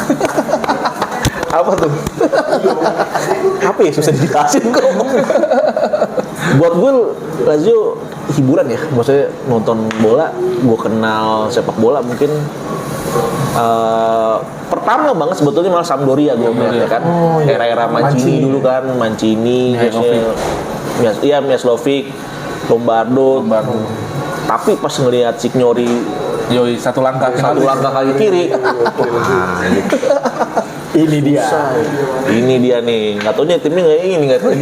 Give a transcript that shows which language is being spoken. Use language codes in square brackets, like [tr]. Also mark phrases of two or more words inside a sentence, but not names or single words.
[id] Apa tuh? Apa ya, susah dijelasin kok. Buat gue Lazio hiburan ya, maksudnya nonton bola, gue kenal sepak bola mungkin pertama banget sebetulnya malah Sampdoria gue melihat ya kan. Era-era Mancini dulu kan, Mancini, Miaslovic, Lombardo. Tapi pas ngelihat Signori Yoi, satu langkah kaki kiri, Ini dia. ini dia nih, nggak taunya timnya nggak ini nggak tahu